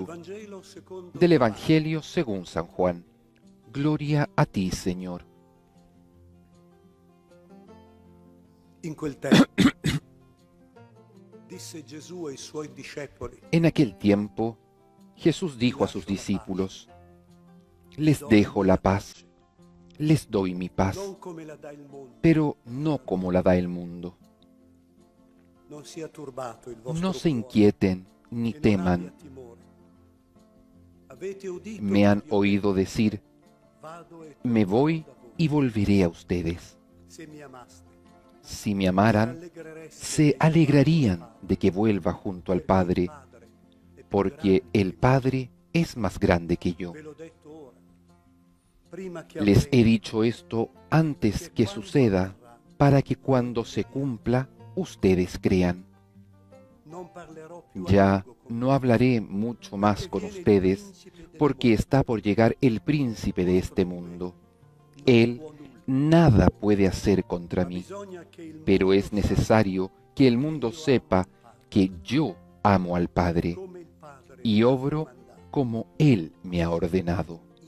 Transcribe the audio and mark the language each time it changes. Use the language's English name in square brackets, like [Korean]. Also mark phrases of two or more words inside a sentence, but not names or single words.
[Italian] Vangelo secondo [Spanish] Del Evangelio según San Juan. Gloria a ti, Señor. [Italian] In quel tempo disse Gesù ai suoi discepoli: [Spanish] En aquel tiempo, Jesús dijo a sus discípulos, les dejo la paz, les doy mi paz, [Italian] non come la dà il mondo, [Spanish] pero no como la da el mundo. [Italian] non sia turbato il vostro [Spanish] No se [Italian] cuore [Spanish] inquieten ni [Italian] e non [Spanish] teman. [Italian] abbia timore. Avete udito [Spanish] Me [Italian] che [Spanish] han [Italian] io [Spanish] oído decir, [Italian] vado e [Spanish] me [Italian] tornerò [Spanish] voy [Italian] da voi. [Spanish] y volveré a ustedes. [Italian] Se mi amaste, [Spanish] Si me amaran, [Italian] rallegrereste [Spanish] se [Italian] che io [Spanish] alegrarían [Italian] vado al [Spanish] de que vuelva junto al [Italian] Padre, [Spanish] Padre, [Italian] perché il Padre è più [Spanish] porque [Italian] grande [Spanish] el [Italian] di me. [Spanish] Padre es más grande que yo. [Italian] Ve l'ho detto ora, prima che [Spanish] Les [Italian] avvenga, [Spanish] he dicho esto antes que suceda, para que cuando se cumpla, ustedes crean. [Italian] non parlerò più a [Spanish] Ya [Italian] lungo con [Spanish] no hablaré mucho más con ustedes, porque está por llegar el príncipe de este mundo. Él nada puede hacer contra mí, pero es necesario que el mundo sepa que yo amo al Padre y obro como Él me ha ordenado.